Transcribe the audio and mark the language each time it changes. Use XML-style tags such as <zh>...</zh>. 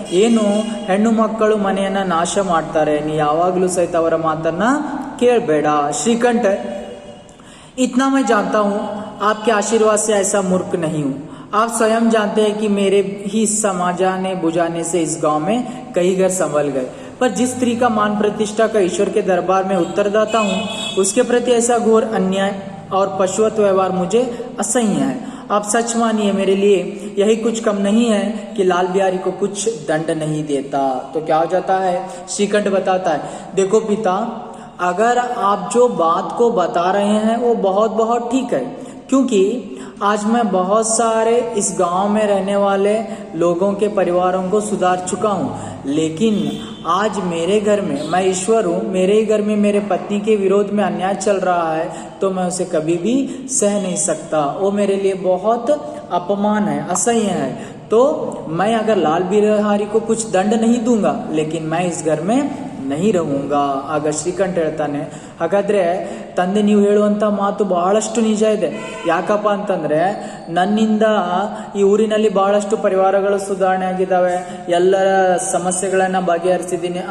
<kn>ಏನು ಹೆಣ್ಣು ಮಕ್ಕಳು ಮನೆಯನ್ನ ನಾಶ ಮಾಡ್ತಾರೆ, ನೀ ಯಾವಾಗ್ಲೂ ಸಹಿತ ಅವರ ಮಾತನ್ನ ಕೇಳಬೇಡ।</kn> <hi>श्रीकंठ इतना मैं जानता हूँ आपके आशीर्वाद से ऐसा मूर्ख नहीं हूँ। आप स्वयं जानते हैं कि मेरे ही समाजाने बुझाने से इस गांव में कई घर संभल गए, पर जिस स्त्री का मान प्रतिष्ठा का ईश्वर के दरबार में उत्तरदाता हूँ उसके प्रति ऐसा घोर अन्याय और पशुवत व्यवहार मुझे असह्य है। आप सच मानिए मेरे लिए यही कुछ कम नहीं है कि लाल बिहारी को कुछ दंड नहीं देता। तो क्या हो जाता है, श्रीकंठ बताता है देखो पिता अगर आप जो बात को बता रहे हैं वो बहुत बहुत ठीक है, क्योंकि आज मैं बहुत सारे इस गांव में रहने वाले लोगों के परिवारों को सुधार चुका हूँ, लेकिन आज मेरे घर में, मैं ईश्वर हूँ, मेरे ही घर में मेरे पत्नी के विरोध में अन्याय चल रहा है तो मैं उसे कभी भी सह नहीं सकता। वो मेरे लिए बहुत अपमान है, असह्य है। तो मैं अगर लाल बिहारी को कुछ दंड नहीं दूंगा, लेकिन मैं इस घर में नहीं रहूंगा।</hi> <kn>ಆಗ ಶ್ರೀಕಂಠ ಹೇಳ್ತಾನೆ, ಹಾಗಾದ್ರೆ ತಂದೆ ನೀವು ಹೇಳುವಂತ ಮಾತು ಬಹಳಷ್ಟು ನಿಜ ಇದೆ. ಯಾಕಪ್ಪ ಅಂತಂದ್ರೆ ನನ್ನಿಂದ ಈ ಊರಿನಲ್ಲಿ ಬಹಳಷ್ಟು ಪರಿವಾರಗಳು ಸುಧಾರಣೆ ಆಗಿದ್ದಾವೆ, ಎಲ್ಲರ ಸಮಸ್ಯೆಗಳನ್ನ ಬಗೆಹರಿಸಿದ್ದೀನಿ.</kn>